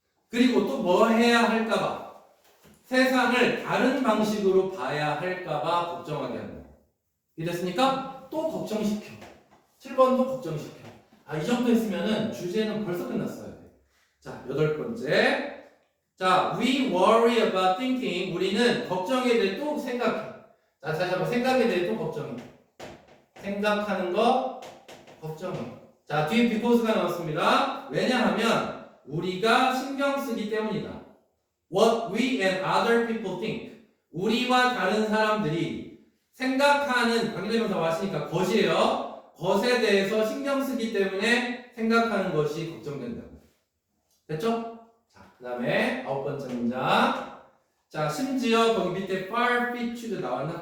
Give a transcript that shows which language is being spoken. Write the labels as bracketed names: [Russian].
[Korean] 그리고 또 뭐 해야 할까봐. 세상을 다른 방식으로 봐야 할까봐 걱정하게 하는 거야. 이해됐습니까? 또 걱정시켜. 7번도 걱정시켜. 아, 이 정도 했으면은 주제는 벌써 끝났어야 돼. 자, 8번째. [English] 자, we worry about thinking. [Korean] 우리는 걱정에 대해 또 생각해. 자, 다시 한번 생각에 대해 또 걱정해. 생각하는 거 걱정해. 자, 뒤에 because가 나왔습니다. 왜냐하면 우리가 신경 쓰기 때문이다. [English] What we and other people think. [Korean] 우리와 다른 사람들이 생각하는 관계대명사 왔으니까 것이에요. 것에 대해서 신경 쓰기 때문에 생각하는 것이 걱정된다고. 됐죠? 자, 그 다음에 9번째 문장. 자, 심지어 거기 밑에 far-fetched 나왔나?